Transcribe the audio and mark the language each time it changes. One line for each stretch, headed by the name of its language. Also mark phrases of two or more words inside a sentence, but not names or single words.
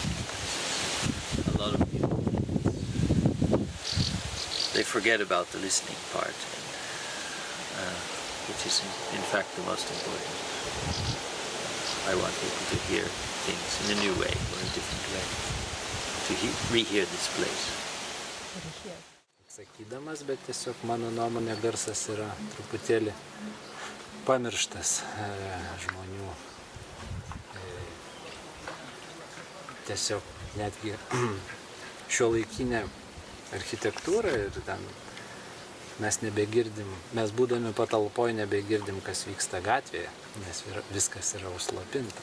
English: A lot of people, they forget about the listening part, which is in fact the most important. I want people to hear things in a new way or a different way, to rehear this place.
Lithuanian: Sakydamas, bet tiesiog mano nuomonė garsas yra truputėlį pamirštas žmonių. Tiesiog netgi šiuolaikinė architektūra ir ten mes nebegirdim, mes būdami patalpoj nebegirdim, kas vyksta gatvėje, nes viskas yra užslopinta.